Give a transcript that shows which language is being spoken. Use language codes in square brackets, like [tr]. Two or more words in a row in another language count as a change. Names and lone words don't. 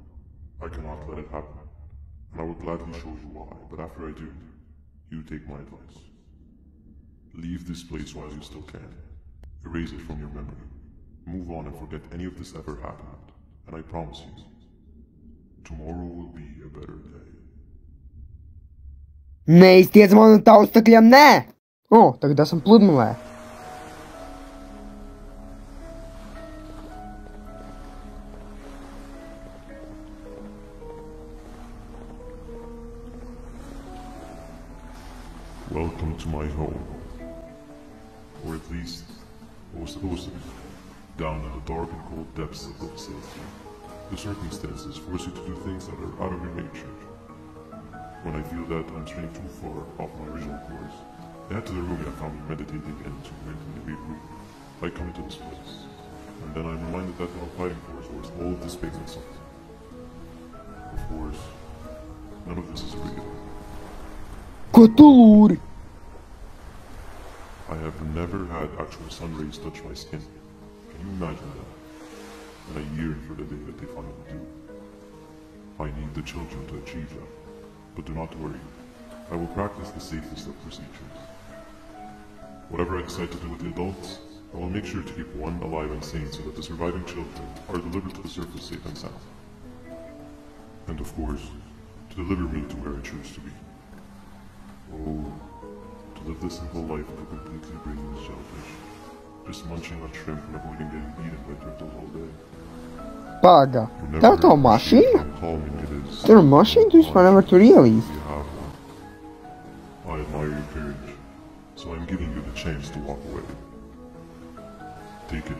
[en] I cannot let it happen, and I will gladly show you why, but after I do, you take my advice. Leave this place while you still can. Erase it from your memory. Move on and forget any of this ever happened, and I promise you, tomorrow will be a better day. [lv] Neiztiec man no taustakļiem, nē! O, tagad esam pludmalē. [en] Welcome to my home. Or at least, what was supposed to be. Down in the dark and cold depths of the facility. The circumstances force you to do things that are out of your nature. When I feel that I'm straying too far off my original course, I head to the room I found me meditating in to regroup. I come into this place, and then I'm reminded that what I'm fighting for is worth all of this pain and suffering. Of course, none of this is real. [lv] Ko tu lūri? [en] I have never had actual sun rays touch my skin. Can you imagine that? And I yearn for the day that they finally do. I need the children to achieve that. But do not worry. I will practice the safest of procedures. Whatever I decide to do with the adults, I will make sure to keep one alive and sane so that the surviving children are delivered to the surface safe and sound. And of course, to deliver me to where I choose to be. Oh, to live this simple life of a completely brainless shellfish. Just munching on shrimp and avoiding getting eaten by turtles all day. [lv] Paga, tev tā mašīna? Tur mašīna, tu vispār nevar tur ielīst. [en] I admire your courage, so I'm giving you the chance to walk away. Take it.